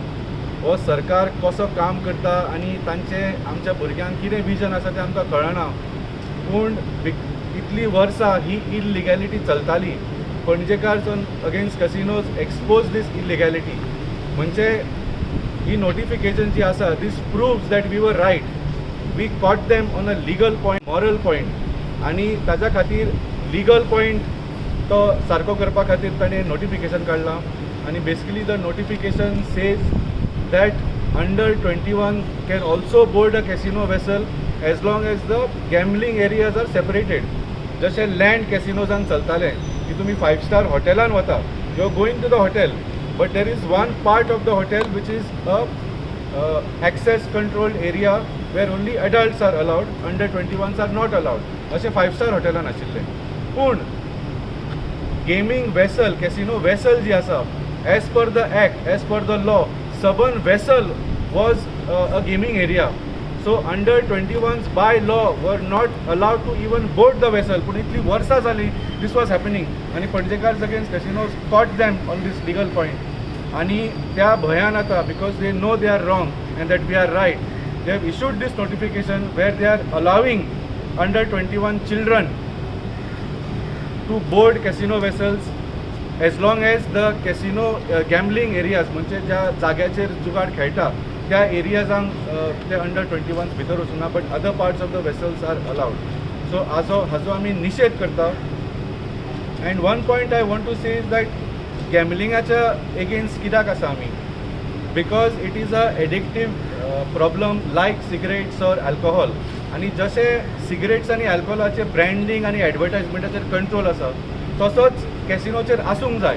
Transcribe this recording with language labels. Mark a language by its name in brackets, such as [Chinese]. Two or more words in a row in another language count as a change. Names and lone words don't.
[Konkani] हो सरकार कसो काम करता आनी तांचें आमच्या भुरग्यांक कितें विजन आसा तें आमकां कळना. पूण इतली वर्सां ही इलिगॅलिटी चलताली. [English] पणजेकार against casinos expose this illegality. [Konkani] म्हणजे ही नोटिफिकेशन जी आसा [English] this proves that we were right. we caught them on a legal point, moral point. [Konkani] आनी ताच्या खातीर [English] legal point [Konkani] तो सारको करपा खातीर ताणें नोटिफिकेशन काडलां. [English] आनी basically the notification says that under 21 can also board a casino vessel as long as the gambling areas are separated. [Konkani] जशें लँड कॅसिनोजान चलतालें की तुमी 5 स्टार हॉटेलान वता, [English] you are going to the hotel but there is one part of the hotel which is a access controlled area where only adults are allowed, under 21 are not allowed. [Konkani] अशें 5 स्टार हॉटेलान आशिल्लें. पूण [English] gaming vessel, casino vessel [Konkani] जी आसा, [English] as per the act, as per the law, the whole vessel was a gaming area. So under 21s by law were not allowed to even board the vessel. But [Konkani] इतलीं वर्सां जालीं [English] this was happening. And Panjekars against casinos caught them on this legal point. And [Konkani] त्या भियान आतां [English] because they know they are wrong and that we are right. They have issued this notification where they are allowing under 21 children to board casino vessels as long as the casino gambling areas [Konkani] म्हणजे ज्या जाग्याचेर जुगाड खेळटा त्या एरियाजांक ते अंडर 21 भितर वचूना. [English] but other parts of the vessels are allowed. [Konkani] सो हाजो आमी निशेध करता. [English] and one point I want to say is that [Konkani] गॅमलिंगाच्या एगेन्स्ट कित्याक आसा आमी? [English] because it is a addictive problem like cigarettes or alcohol. [Konkani] आनी जशें सिगरेट्स आनी अल्कोहॉलाचेर ब्रँडिंग आनी एडवर्टायजमेंटाचेर कंट्रोल आसा तसोच कॅसिनोचेर आसूंक जाय.